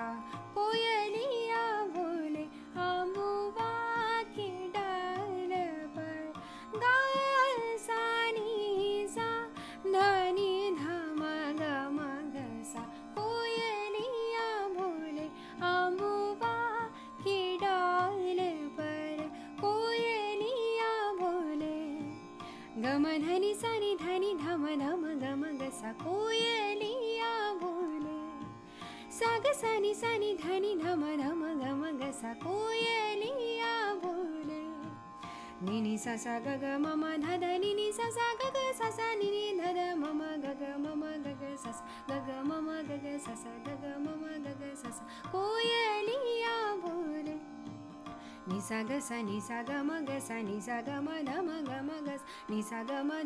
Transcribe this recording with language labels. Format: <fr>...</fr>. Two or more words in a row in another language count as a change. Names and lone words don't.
<hi>कोयलिया बोले अम्बुवा की डाल पर ग सा नि सा धनी ध म ग सा कोयलिया बोले अम्बुवा की डाल पर कोयलिया बोले गम धनी सा नि धनी धम धम गम ग सा कोयलिया बोले सा ग सा नि धनी धम धम गम ग सा कोयलिया बोले नि नि सा सा ग ग म म ध ध नि नि सा सा ग ग सा सा नि नि ध ध म म ग ग म म ग ग सा सा ग ग म म ग ग सा सा ग ग म म ग ग सा सा कोयलिया बोले नि सा ग सा नि सा ग म ग सा नि सा ग म ध म ग म ग सा नि सा ग म</hi>